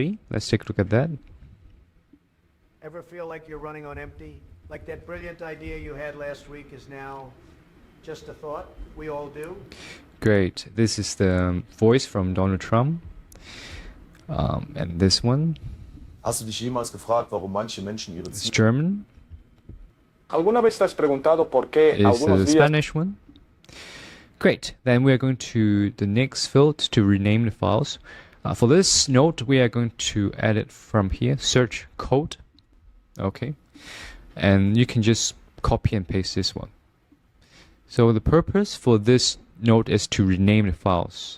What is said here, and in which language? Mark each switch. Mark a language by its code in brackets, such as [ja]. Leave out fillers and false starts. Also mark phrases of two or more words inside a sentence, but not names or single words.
[en] Let's take a look at that. Ever feel like you're running on empty? Like that brilliant idea you had last week is now just a thought? We all do. Great. This is the voice from Donald Trump. And this one [de] Hast du dich jemals gefragt, warum manche Menschen ihre [en] is [de] Ziele... [en] German. [es] ¿Alguna vez te has preguntado por qué [en] Is [es] algunos [en] the [es] días [en] Spanish one. Great. Then we are going to the next field to rename the files. For this note, we are going to edit from here, search code. Okay. And you can just copy and paste this one. So the purpose for this note is to rename the files.